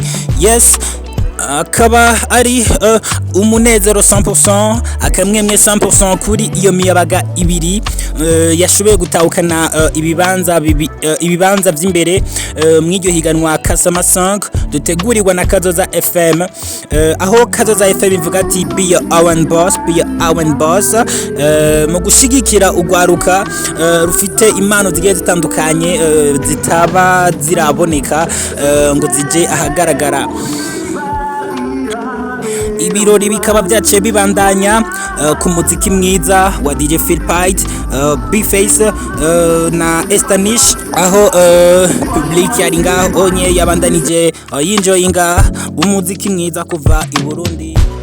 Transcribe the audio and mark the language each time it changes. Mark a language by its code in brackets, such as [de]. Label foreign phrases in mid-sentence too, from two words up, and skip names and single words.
[rn] Yes, akaba ari umunezero 100%, akamwemwe 100% kuri iyo miyabaga ibiri yashoboye gutahukana ibibanza by'imbere mw'iryo higanwa KASUMMER SONG dutegurirwa na Kazoza FM, aho Kazoza FM ivuga ati [en] be your own boss, be your own boss, [rn] mu gushigikira ugwaruka rufite impano zigiye zitandukanye zitaba ziraboneka ngo zije ahagaragara. Ibirori bikaba byaciye bibandanya ku muziki mwiza wa DJ Phil Pite, B-Face na Estanish, aho public yari ngaho onye yabandanije yinjoyinga umuziki mwiza kuva i Burundi.